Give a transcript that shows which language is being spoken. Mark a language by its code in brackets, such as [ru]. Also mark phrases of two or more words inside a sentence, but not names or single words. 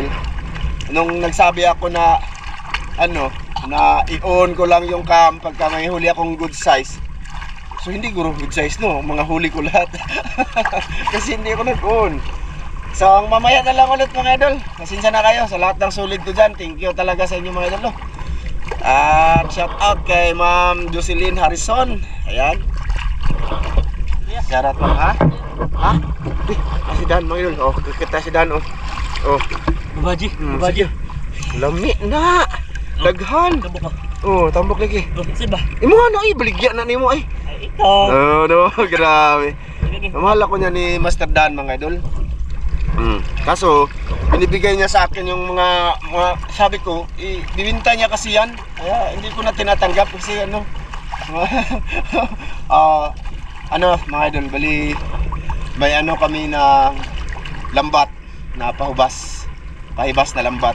[tl] Nung nagsabi ako na ano, na i-on ko lang yung cam pagka may huli akong [en] good size. [tl] So hindi guro [en] good size [tl] no, mga huli ko lahat. Kasi hindi ako nag-on. So mamaya na lang ulit mga idol. Pasensya na kayo sa lahat ng sulit ko dyan. [en] Thank you [tl] talaga sa inyo mga idol no. At [en] shout out [tl] kay Ma'am Jocelyn Harrison. Ayan. [en] Shout out [tl] ha? Ha? Si Dan mga idol. Oh, kita si Dan oh. Oh. Babaji. Babaji. [ceb] Lami na. Daghan. Tambok ka. Oh, tambok lagi. [tl] Bakit ba? [ceb] Imo ano ay baligya na nimo ay. Ay, ikaw. [en] Oh, no, grabe. [tl] Mahal ako niya ni Master Dan mga idol. Kaso binibigay niya sa akin yung mga sabi ko, ibibenta niya kasi yan. Kaya hindi ko na tinatanggap kasi ano. Ano mga idol, bali may ano kami na lambat na pahibas na lambat.